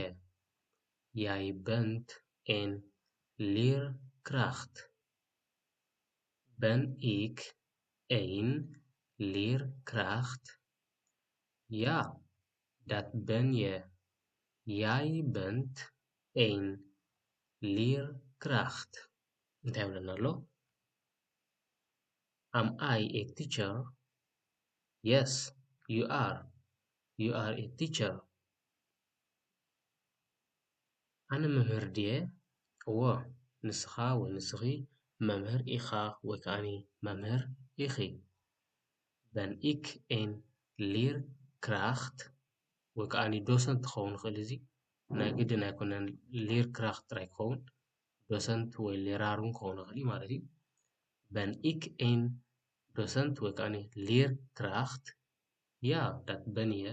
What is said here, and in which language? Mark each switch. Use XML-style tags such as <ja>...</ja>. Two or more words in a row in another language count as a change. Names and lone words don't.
<nl>Jij bent een leerkracht. Ben ik een leerkracht? Ja, dat ben je. Jij bent een leerkracht.</nl> <ti>እንታይ ይብለና ኣሎ?</ti> <en>Am I a teacher? Yes, you are. You are a teacher.</en> <ti>ኣነ መምህር ድየ? እዎ ንስኻ ወይ ንስኺ መምህር ኢኻ ወይ ከዓኒ መምህር ኢኺ።</ti> <nl>Ben ik een leerkracht?</nl> <ti>ወይ ከዓኒ ዶሰንት ክኸውን ይኽእል እዚ ናይ ግድን ኣይኮነን leerkracht ጥራይ ክኸውን ዶሰንት ወይ ሌራር እውን ክኸውን ይኽእል ማለት እዩ።</ti> <nl>Ben ik een docent</nl> <ti>ወይ ከዓኒ leerkracht?</ti> <nl>Ja, dat ben je.</nl>